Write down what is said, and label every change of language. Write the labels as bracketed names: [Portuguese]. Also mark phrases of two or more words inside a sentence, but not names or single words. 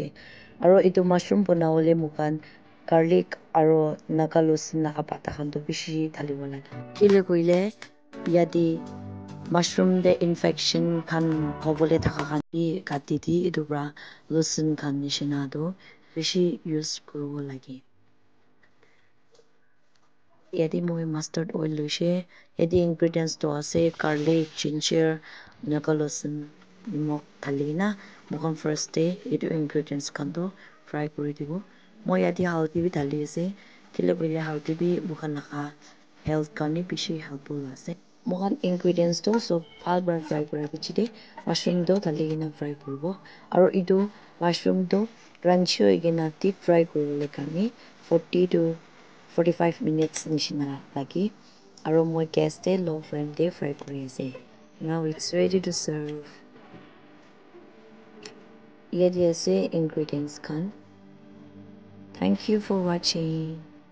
[Naga Pidgin] Aro etu mushroom banawole mukhan garlic aro naga losun naga pata khan to bishi dhalibo lage. Kile koile yate mushroom de infection khan hobole thaka khan bi kati di etu pra losun khan nishina do bishi use kuribo lage. Yate moi [English] mustard oil [Naga Pidgin] loise. Yate ingredients to ase garlic, ginger, naga losun, nimok dhali na mukhan first de etu ingredients khan to fry kuri dibo. Moi yate haldi bi dhali ase. Kile koile haldi bi mukhan laga health karne bishi helpful ase. Mukhan ingredients to sob bhal para fry kura bichi de mushroom do dhali kena fry kuribo. Aro etu mushroom do crunchy hoi kena deep fry kuribole karne 40 to 45 minutes nishina lagi. Aro moi gas de [English] low flame [Naga Pidgin] de fry kuri ase. [English] Now it's ready to serve. [Naga Pidgin] Yate ase ingredients khan. [English] Thank you for watching.